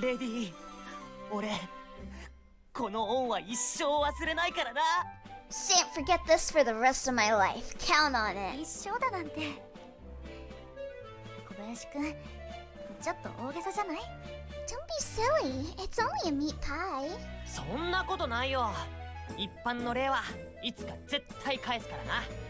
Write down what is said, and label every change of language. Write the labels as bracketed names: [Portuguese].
[Japanese] Lady, 俺この恩は一生忘れないからな。 [English] Shan't forget this for the rest of my life. Count on it. [Japanese] 一生だなんて小林くんちょっと大げさじゃない？ [English] Don't be silly. It's only a meat pie. [Japanese] そんなことないよ。一般の礼はいつか絶対返すからな。